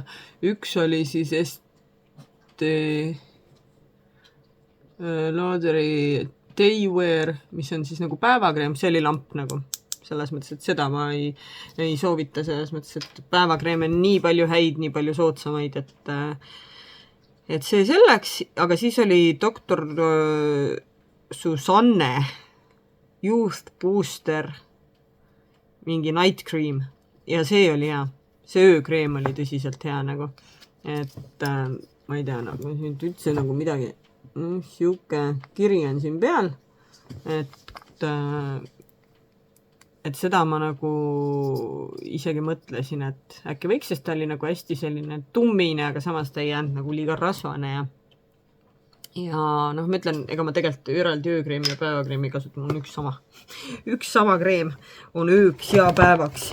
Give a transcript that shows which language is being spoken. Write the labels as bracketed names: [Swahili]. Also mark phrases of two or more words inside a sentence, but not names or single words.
[Estonian] Üks oli siis Lauderi Daywear, mis on siis nagu päevakreem, see oli lamp nagu. Selles mõttes, et seda ma ei soovita, selles mõttes, et päevakreem on nii palju häid, nii palju soodsamaid, et see selleks, aga siis oli doktor Susanne Youth Booster mingi [English] night cream [Estonian] ja see oli hea. See öökreem oli tõsiselt hea nagu. Et ma ei tea, nagu nüüd üldse nagu midagi siuke kiri on siin peal, et seda ma nagu isegi mõtlesin, et äkki võiks, sest ta oli nagu hästi selline tummine, aga samas ta ei jäänud nagu liiga rasvane ja ma ütlen, ega ma tegelikult eraldi öökreemi ja päevakreemi kasutan, mul on üks sama kreem on ööks ja päevaks.